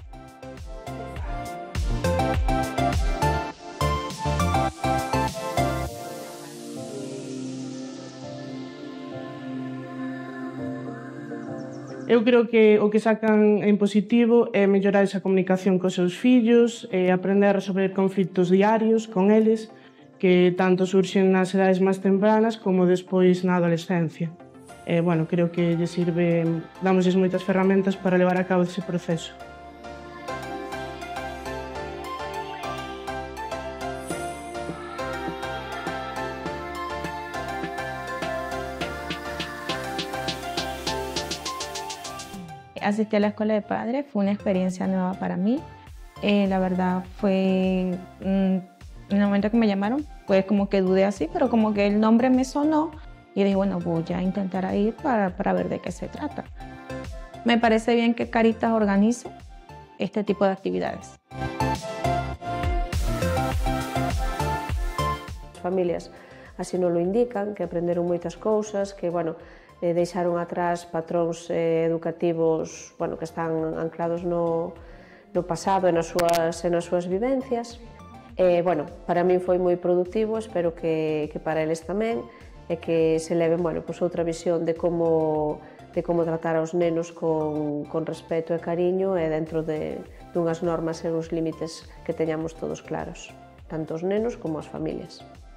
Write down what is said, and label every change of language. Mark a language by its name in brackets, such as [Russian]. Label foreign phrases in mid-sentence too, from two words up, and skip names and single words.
[Galician] Eu creo que o que sacan en positivo é mellorar esa comunicación cos seus fillos, aprender a resolver conflitos diarios con eles, que tanto surxen nas edades máis tempranas como despois na adolescencia. Creo que lle sirve, damosles moitas ferramentas para levar a cabo ese proceso. [Spanish] Asistí a la escuela de padres, fue una experiencia nueva para mí. La verdad fue, en el momento que me llamaron, pues como que dudé así, pero como que el nombre me sonó y dije, bueno, voy a intentar ir para ver de qué se trata. Me parece bien que Cáritas organice este tipo de actividades. [Galician] As familias así nos lo indican, que aprenderon moitas cousas, que, deixaron atrás patróns educativos que están anclados no pasado e nas súas vivencias. Para min foi moi productivo, espero que para eles tamén, e que se leven outra visión de como tratar aos nenos con respeto e cariño e dentro dunhas normas e uns límites que teñamos todos claros, tanto os nenos como as familias.